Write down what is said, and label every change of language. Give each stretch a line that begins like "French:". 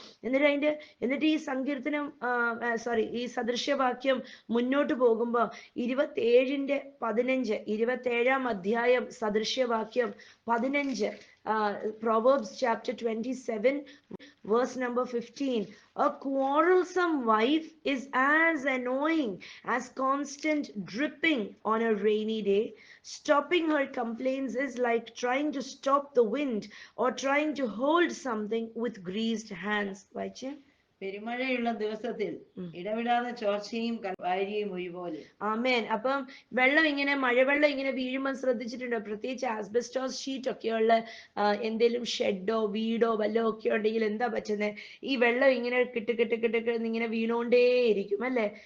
Malayalam: എന്നിട്ട് ഈ സങ്കീർത്തനം ഈ സദൃശ്യവാക്യം മുന്നോട്ട് പോകുമ്പോ 27:15, 27-ാം അധ്യായം സദൃശ്യവാക്യം 15,
English: Proverbs chapter 27 verse number 15. A quarrelsome wife is as annoying as constant dripping on a rainy day. Stopping her complaints is like trying to stop the wind or trying to hold something with greased hands.
Malayalam: വായിച്ചേ. പെരുമഴയുള്ള ദിവസത്തിൽ ഇടവിടാതെ ചോർച്ചയും വാരിയും ഒരുപോലെ. ആമേൻ. അപ്പം വെള്ളം ഇങ്ങനെ, മഴവെള്ളം ഇങ്ങനെ വീഴുമ്പോൾ ശ്രദ്ധിച്ചിട്ടുണ്ടോ? പ്രത്യേകിച്ച് ആസ്ബസ്റ്റോസ് ഷീറ്റ് ഒക്കെയുള്ള എന്തെങ്കിലും ഷെഡോ വീടോ വല്ലോ ഒക്കെ ഉണ്ടെങ്കിൽ എന്താ പറ്റുന്നത്? ഈ വെള്ളം ഇങ്ങനെ കിട്ട് ഇങ്ങനെ വീണോണ്ടേയിരിക്കും അല്ലെ.